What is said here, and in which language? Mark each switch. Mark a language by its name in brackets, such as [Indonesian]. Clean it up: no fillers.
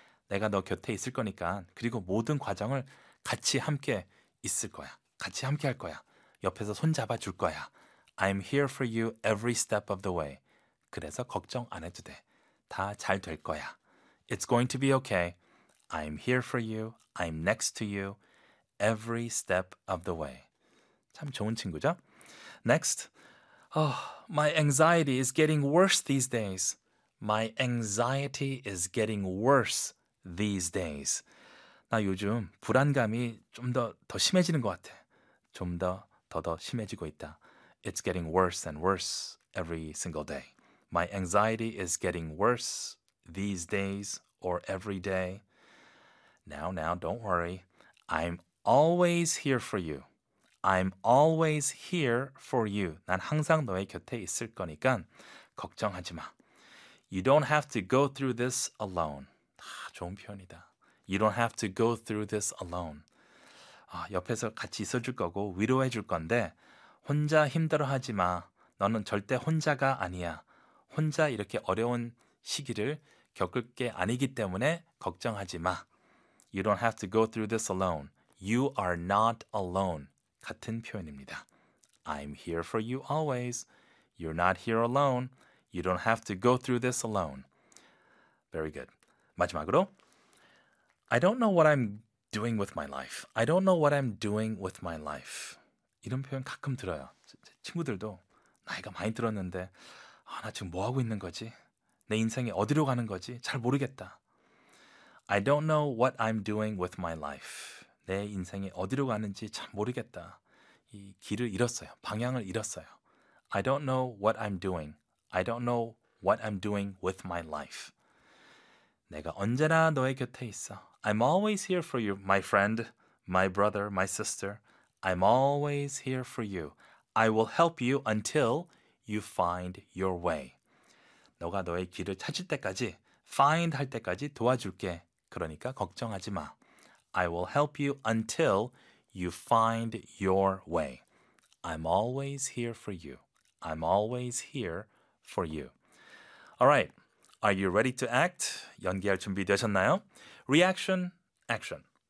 [Korean] 내가 너 곁에 있을 거니까, 그리고 모든 과정을 같이 함께 있을 거야. 같이 함께 할 거야. 옆에서 손잡아 줄 거야. [English] I'm here for you every step of the way. [Korean] 그래서 걱정 안 해도 돼. 다잘될 거야. [English] It's going to be okay. I'm here for you. I'm next to you. Every step of the way. [Korean] 참 좋은 친구죠? [English] Next. Oh, my anxiety is getting worse these days. My anxiety is getting worse these days. [Korean] 나 요즘 불안감이 좀더더 심해지는 것 같아. 좀더더더 심해지고 있다. [English] It's getting worse and worse every single day. My anxiety is getting worse these days or every day. Now, don't worry. I'm always here for you. I'm always here for you. [Korean] 난 항상 너의 곁에 있을 거니까 걱정하지 마. [English] You don't have to go through this alone. [Korean] 좋은 표현이다. [English] You don't have to go through this alone. [Korean] 옆에서 같이 있어줄 거고 위로해 줄 건데 혼자 힘들어하지 마. 너는 절대 혼자가 아니야. 혼자 이렇게 어려운 시기를 겪을 게 아니기 때문에 걱정하지 마. [English] You don't have to go through this alone. You are not alone. [Korean] 같은 표현입니다. [English] I'm here for you always. You're not here alone. You don't have to go through this alone. Very good. 마지막으로, I don't know what I'm doing with my life. I don't know what I'm doing with my life. [Korean] 이런 표현 가끔 들어요. 친구들도 나이가 많이 들었는데 나 지금 뭐 하고 있는 거지? 내 인생이 어디로 가는 거지? 잘 모르겠다. [English] I don't know what I'm doing with my life. [Korean] 내 인생이 어디로 가는지 잘 모르겠다. 이 길을 잃었어요. 방향을 잃었어요. [English] I don't know what I'm doing. I don't know what I'm doing with my life. [Korean] 내가 언제나 너의 곁에 있어. [English] I'm always here for you, my friend, my brother, my sister. I'm always here for you. I will help you until you find your way. [Korean] 너가 너의 길을 찾을 때까지, find 할 때까지 도와줄게. 그러니까 걱정하지 마. [English] I will help you until you find your way. I'm always here for you. I'm always here for you. All right. Are you ready to act? [Korean] 연기할 준비 되셨나요? [English] Reaction, action.